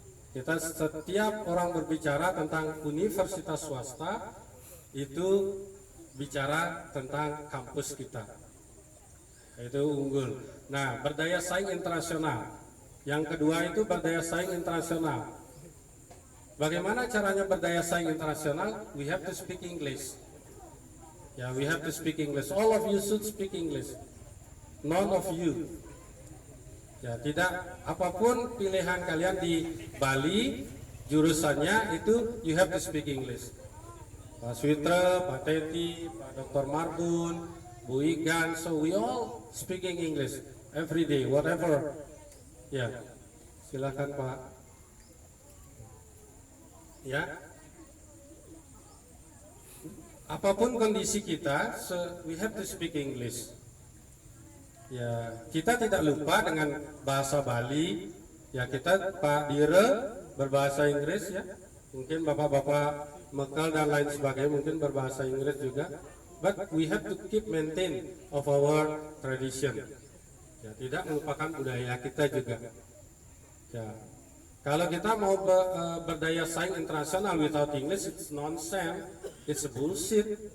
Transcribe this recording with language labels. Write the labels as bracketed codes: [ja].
[id] Kita setiap orang berbicara tentang universitas swasta itu bicara tentang kampus kita Itu unggul. Nah, berdaya saing internasional. Yang kedua itu berdaya saing internasional. Bagaimana caranya berdaya saing internasional? [en] We have to speak English. Ya, we have to speak English. All of you should speak English. None of you. [id] Ya, tidak, apapun pilihan kalian di Bali, jurusannya itu [en] you have to speak English. [id] Pak Switra, Pak Teti, Pak Dr. [en] Marbun, Bu Igan, so we all speaking English every day, whatever. [id] Ya, silakan Pak. Ya, apapun kondisi kita, [en] so we have to speak English. [id] Ya, kita tidak lupa dengan bahasa Bali. Ya, kita Pak Dire berbahasa Inggris ya. Mungkin bapak-bapak Mekal dan lain sebagainya mungkin berbahasa Inggris juga. [en] But we have to keep maintain of our tradition. [id] Ya, tidak melupakan budaya kita juga. Ya, kalau kita mau berdaya saing internasional [en] without English, it's nonsense, it's bullshit.